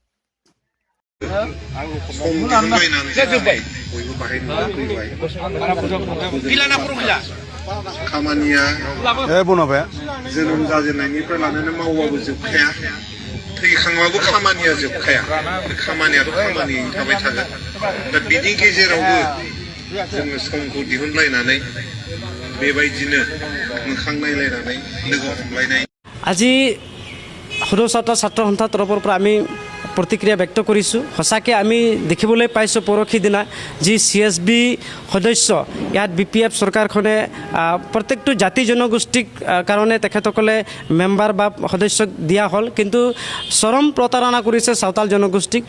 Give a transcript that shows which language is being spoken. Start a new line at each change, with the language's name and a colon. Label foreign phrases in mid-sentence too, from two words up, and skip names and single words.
Bodo: खामानिया जोनोम जाजेननायनिफ्राय लानानै मावबाबो जोबखाया, थैखांबाबो खामानिया जोबखाया, खामानियाथ' खामानि थाबाय थागोन। दा बिनि गेजेरावबो जोङो समखौ दिहुनलायनानै बेबायदिनो मोखां नायलायनानै लोगो हमलायनाय
Assamese: আজি সদৌ ছাত্ৰ সন্থাৰ তৰফৰ পৰা আমি প্ৰতিক্ৰিয়া ব্যক্ত কৰিছোঁ। সঁচাকৈ আমি দেখিবলৈ পাইছোঁ পৰহি দিনা যি CSB সদস্য ইয়াত BPF চৰকাৰখনে প্ৰত্যেকটো জাতি জনগোষ্ঠীক কাৰণে তেখেতসকলে মেম্বাৰ বা সদস্যক দিয়া হ'ল, কিন্তু চৰম প্ৰতাৰণা কৰিছে চাওতাল জনগোষ্ঠীক।